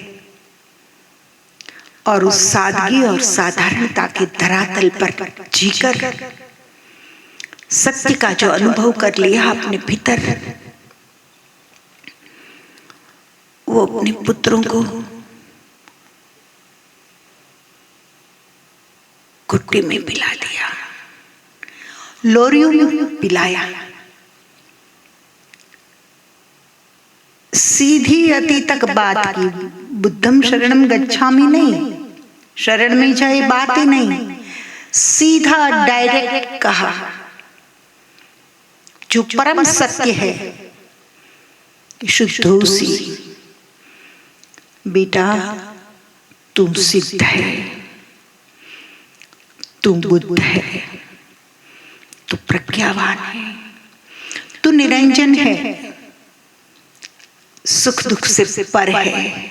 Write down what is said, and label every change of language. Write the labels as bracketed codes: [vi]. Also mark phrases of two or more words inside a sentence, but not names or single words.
[hi] और उस सादगी और साधारणता के धरातल पर जीकर सत्य का जो अनुभव कर लिया अपने भीतर, वो अपने पुत्रों को घुट्टी में पिला दिया, लोरियों में पिलाया. सीधी अति तक बात की. [pi] बुद्धम शरणम गच्छामि [hi] नहीं, शरण में जाए बात ही नहीं, सीधा डायरेक्ट कहा जो परम सत्य है. शुद्धोसी, बेटा तू सिद्ध है, तू बुद्ध है, तू प्रज्ञावान है, तू निरंजन है, सुख दुख से पर है.